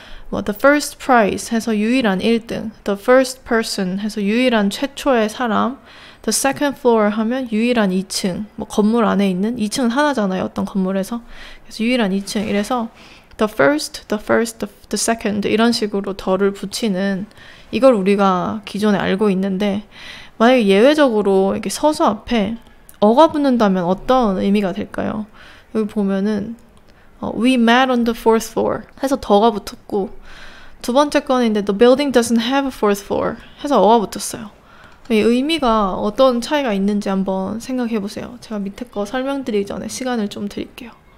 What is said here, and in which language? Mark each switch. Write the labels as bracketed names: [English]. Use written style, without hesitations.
[Korean] 뭐 the first prize 해서 유일한 1등, the first person 해서 유일한 최초의 사람, the second floor 하면 유일한 2층, 뭐 건물 안에 있는 2층은 하나잖아요. 어떤 건물에서. 그래서 유일한 2층. 이래서 the first, the second 이런 식으로 더를 붙이는 이걸 우리가 기존에 알고 있는데 만약에 예외적으로 이렇게 서수 앞에 어가 붙는다면 어떤 의미가 될까요? 여기 보면은 [English] We met on the fourth floor [Korean] 해서 더가 붙었고 두 번째 건인데 [English] The building doesn't have a fourth floor [Korean] 해서 어가 붙었어요. 이 의미가 어떤 차이가 있는지 한번 생각해 보세요. 제가 밑에 거 설명드리기 전에 시간을 좀 드릴게요.